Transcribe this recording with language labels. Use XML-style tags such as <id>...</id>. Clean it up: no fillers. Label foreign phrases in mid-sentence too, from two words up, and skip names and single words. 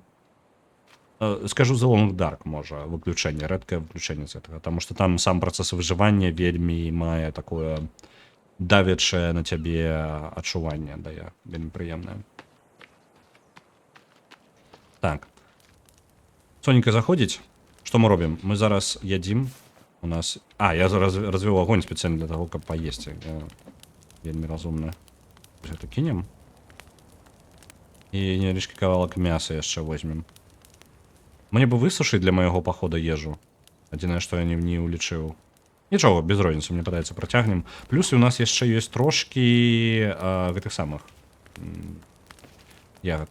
<be>Скажу, The Long Dark, можа, выключэнне, рэдкае выключэнне з гэтага, таму што там сам працэс выжывання вельмі мае такое давячае на цябе адчуванне, дае, вельмі прыемнае. Так. Сонька заходзіць. Што мы робім? Мы зараз ядзім. У нас...</be> <ru>А, я развел огонь специально для того,</ru> <be>каб паесці. Вельмі разумна. Гэта кінем. І невялічкі кавалак мяса яшчэ возьмем. Мне бы высушыць для майго пахода ежу. Адзінае, што я не ўлічыў. Нічога, без розніцы, мне падаецца, працягнем. Плюс у нас яшчэ ёсць трошкі гэтых самых ягод.</be>